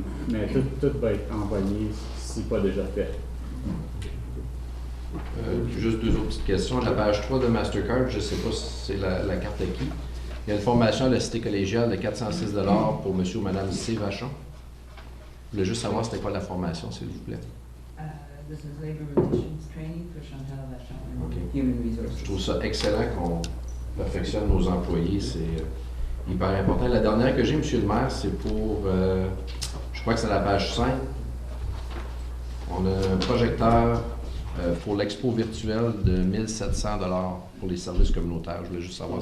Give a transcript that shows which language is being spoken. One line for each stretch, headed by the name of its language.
French: Mais tout va être envoyé si pas déjà fait. Juste deux autres petites questions. La page 3 de Mastercard, je ne sais pas si c'est la carte à qui. Il y a une formation à la Cité collégiale de 406 $ pour M. ou Mme C. Vachon. Je voulais juste savoir c'était quoi la formation, s'il vous plaît.
English: This is Labor Relations Training for Chantal Vachon, Okay. Human Resources.
French: Je trouve ça excellent qu'on perfectionne nos employés. C'est hyper important. La dernière que j'ai, M. le maire, c'est pour, je crois que c'est la page 5. On a un projecteur pour l'expo virtuelle de 1 700 $ pour les services communautaires. Je voulais juste savoir